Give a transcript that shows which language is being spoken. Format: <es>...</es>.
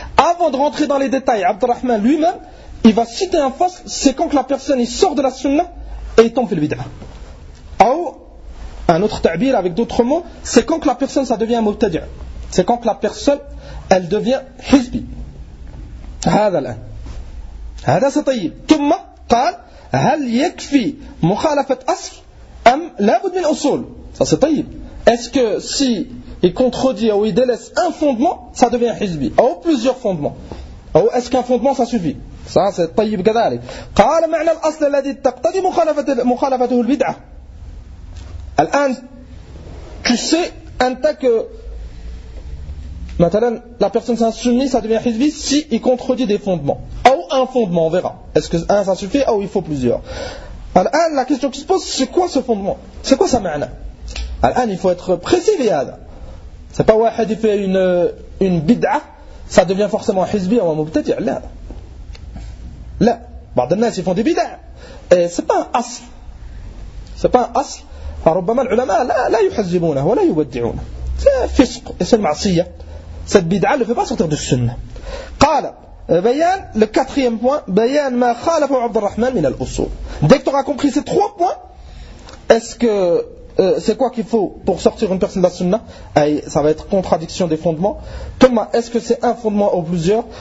<fr>Avant de rentrer dans les détails, Abd al-Rahman lui-même, il va citer un fasl, c'est quand que la personne il sort de la sunna et il tombe</fr> <ar>fi al-bid'ah.</ar> <fr>Ou, un autre ta'bir avec d'autres mots, c'est quand que la personne ça devient mubtadi'. C'est quand que la personne elle devient hizbi.</fr> <ar>Hada l'an.</ar> <fr>Hada c'est tayyib. Thumma,</fr> <ar>قال هل يكفي مخالفة أصل أم لابد من أصول؟</ar> <fr>ça c'est</fr> <ar>طيب.</ar> <fr>Est-ce que si il contredit ou il délaisse un fondement, ça devient حزبي ou plusieurs fondements, ou est-ce qu'un fondement ça suffit؟ ça c'est</fr> <ar>طيب كذلك. قال معنى الأصل الذي تقتضي مخالفته البدعة.</ar> <fr>الآن tu sais un tas que maintenant la personne s'est insoumise, ça devient حزبي si il contredit des fondements ou un fondement, on verra est-ce que un ça suffit ou il faut plusieurs. الآن la question qui se pose, c'est quoi ce fondement, c'est quoi sa معنى. الآن il faut être précis. C'est pas واحد il fait une بدعة ça devient forcément حزبي ou مبتدع.</fr> <ar>لا لا, بعض الناس</ar> <fr>ils font des بدعة, c'est pas un أصل, c'est pas un أصل.</fr> <ar>فربما العلماء لا يحزبونه ولا يودعونه,</ar> <fr>c'est</fr> <ar>فسق, c'est معصية.</ar> <fr>Cette bid'a ne fait pas sortir du sunnah. Qala, bayan, le quatrième point,</fr> <ar>bayan ma khalafu Abdurrahman min al-usul.</ar> <fr>Dès que tu auras compris ces trois points, est-ce que c'est quoi qu'il faut pour sortir une personne de la sunnah? Ça va être contradiction des fondements. Thumma, est-ce que c'est un fondement ou plusieurs?</fr>